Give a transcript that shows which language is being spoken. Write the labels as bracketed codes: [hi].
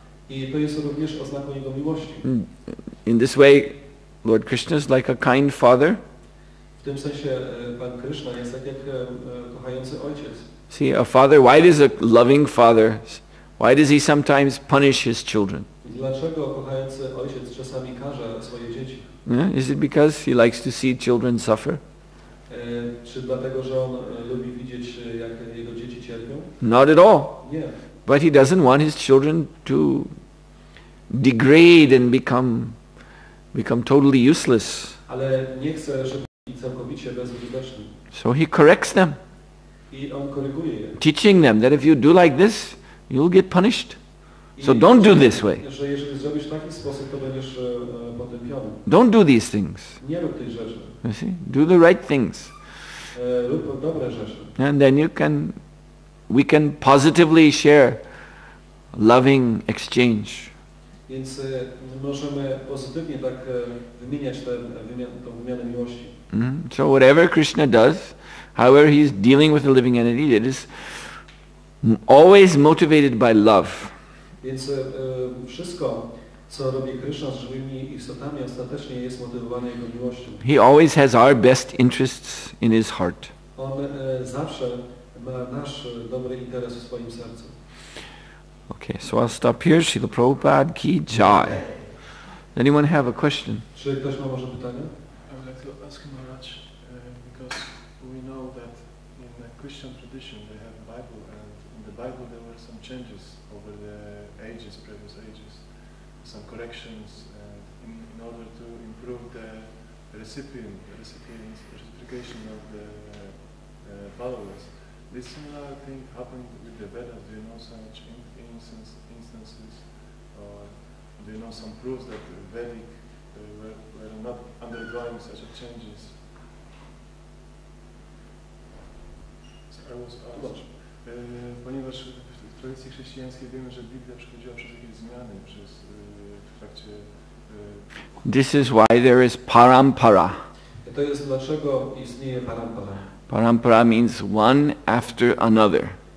[pl] I to jest również oznaką jego miłości. [en] In this way, Lord Krishna is like a kind father. [pl] W tym sensie Pan Krishna jest tak jak kochający ojciec. [en] See, a father, why does a loving father, why does he sometimes punish his children? [pl] Dlaczego kochający ojciec czasami karze swoje dzieci? [en] Yeah? Is it because he likes to see children suffer? [pl] Czy dlatego, że on lubi widzieć, jak jego dzieci cierpią? [en] Not at all. [pl] Nie. [en] But he doesn't want his children to degrade and become totally useless. [pl] Ale nie chce, żeby byli całkowicie bezużyteczni. [en] So he corrects them, [pl] I on koryguje je. [en] teaching them that if you do like this, you'll get punished. So don't do this way. [pl] Że jeżeli zrobisz w taki sposób, to będziesz potępiony. [en] Don't do these things. [pl] Nie rób tych rzeczy. [en] You see? Do the right things. [pl] Rób dobre rzeczy. [en] And then we can positively share loving exchange. [pl] Więc możemy pozytywnie tak wymieniać tą wymianę miłości. [en] So whatever Krishna does, however he's dealing with the living entity, it is always motivated by love. [pl] Więc wszystko, co robi Krishna z żywymi istotami, ostatecznie jest motywowane jego miłością. [en] He always has our best interests in his heart. [pl] On zawsze ma nasz dobry interes w swoim sercu. [en] Okay, so I'll stop here. Srila Prabhupada ki jai. Does anyone have a question? [pl] Czy ktoś ma może pytanie? [en] I would like to ask Maharaj, because we know that in the Christian tradition they have Bible, and in the Bible there were some changes over the ages, previous ages, some corrections in order to improve the reciprocation of the followers. This similar thing happened with the Vedas. Do you know such instances, or do you know some proofs that the Vedic were not undergoing such a changes? So I was asked, [pl] ponieważ w tradycji chrześcijańskiej wiemy, że Biblia przechodziła przez jakieś zmiany w trakcie. [en] This is why there is parampara. [pl] To jest dlaczego istnieje parampara. [en] Parampara means one after another.